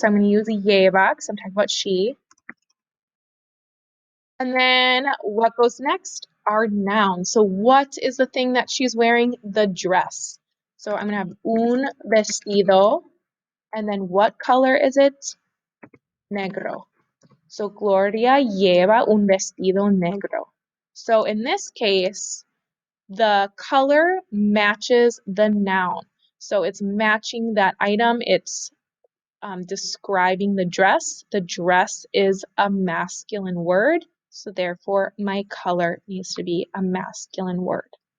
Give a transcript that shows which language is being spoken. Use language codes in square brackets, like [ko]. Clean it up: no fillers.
[en] So I'm going to use a lleva because I'm talking about she. And then what goes next? Our noun. So what is the thing that she's wearing? The dress. So I'm going to have un vestido. And then what color is it? [es] Negro. So Gloria lleva un vestido negro. [en] So in this case, the color matches the noun. So it's matching that item. It's describing the dress. The dress is a masculine word, so therefore my color needs to be a masculine word.